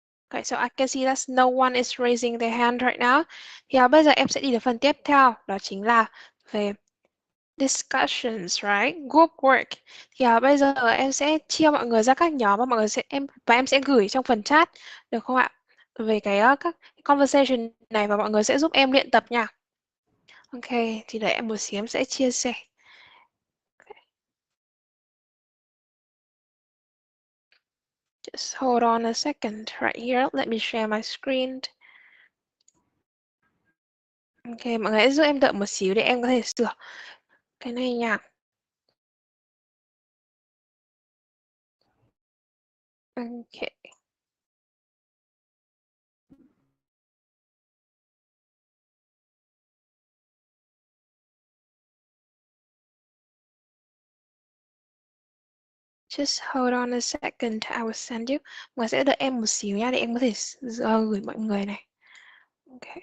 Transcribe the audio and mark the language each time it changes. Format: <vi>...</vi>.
<en>Okay, so I can see that no one is raising their hand right now.</en> <vi>Thì bây giờ em sẽ đi đến phần tiếp theo, đó chính là về discussions,</vi> <en>right? Group work.</en> <vi>Thì bây giờ em sẽ chia mọi người ra các nhóm và em sẽ gửi trong phần chat, được không ạ? Về các conversation này và mọi người sẽ giúp em luyện tập nha. Ok, thì để em một xíu em sẽ chia sẻ.</vi> <en>Just hold on a second right here. Let me share my screen.</en> <vi>Ok, mọi người hãy giúp em đợi một xíu để em có thể sửa cái này nha.</vi> <en>Ok. Just hold on a second, I will send you.</en> <vi>Mọi người sẽ đợi em một xíu nha để em có thể gửi mọi người này. Ok.</vi>